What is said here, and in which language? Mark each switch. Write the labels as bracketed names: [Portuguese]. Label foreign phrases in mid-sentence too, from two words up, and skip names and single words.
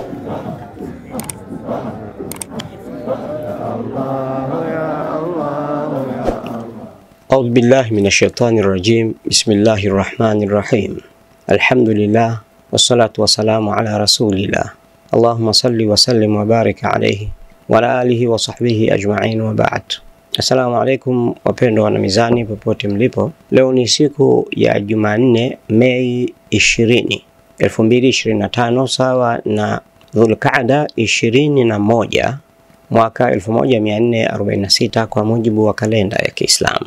[Arabic] أعوذ بالله من الشيطان الرجيم. بسم الله الرحمن الرحيم. الحمد لله والصلاة والسلام على رسول الله. اللهم صل وسلم وبارك عليه وعلى آله وصحبه أجمعين وبعد. السلام عليكم [Swahili] wapendwa wana mizani popote mlipo. Leo ni siku ya Jumanne, Mei 20, 2025 sawa na Dhulqaada 21 mwaka 1446 kwa mujibu wa kalenda ya Kiislamu.